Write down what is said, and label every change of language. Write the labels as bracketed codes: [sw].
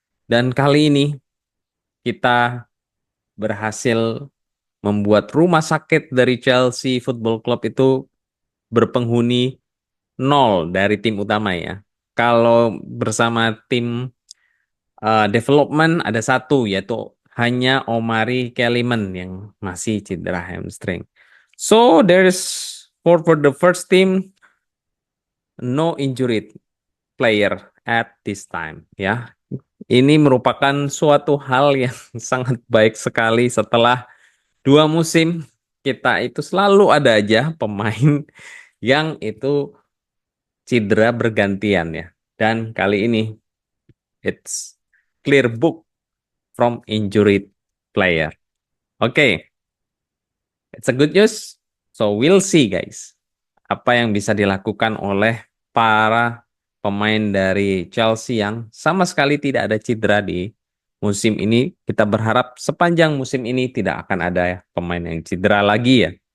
[id] Dan kali ini kita berhasil membuat rumah sakit dari Chelsea Football Club itu berpenghuni 0 dari tim utama ya. Kalau bersama tim development ada satu yaitu hanya Omari Kellyman yang masih cedera hamstring. [en] So there's for the first team no injured player at this time ya. [id] Ini merupakan suatu hal yang sangat baik sekali setelah 2 musim kita itu selalu ada aja pemain yang itu cedera bergantian ya. Dan kali ini [en] it's clear book from injured player. Oke, it's a good news. So we'll see guys, [id] apa yang bisa dilakukan oleh para pemain dari Chelsea yang sama sekali tidak ada cedera di musim ini. Kita berharap sepanjang musim ini tidak akan ada pemain yang cedera lagi ya.